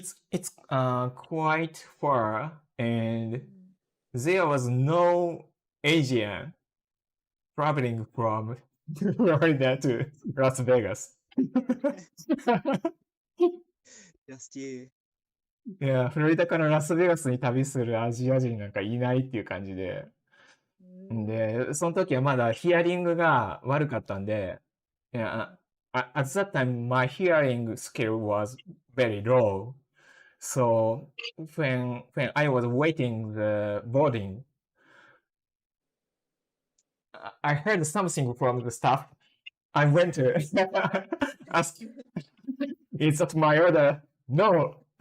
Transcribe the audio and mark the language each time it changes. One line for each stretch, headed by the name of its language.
English: It's quite far, and there was no Asian traveling from Florida to Las Vegas. Just you.
Japanese: いや、フロリダからラスベガスに旅するアジア人なんかいないっていう感じで。で、その時はまだヒアリングが悪かったんで、いや、
English: at that time my hearing skill was very low. So when I was waiting the boarding, I heard something from the staff. I went to ask, is that my order? No.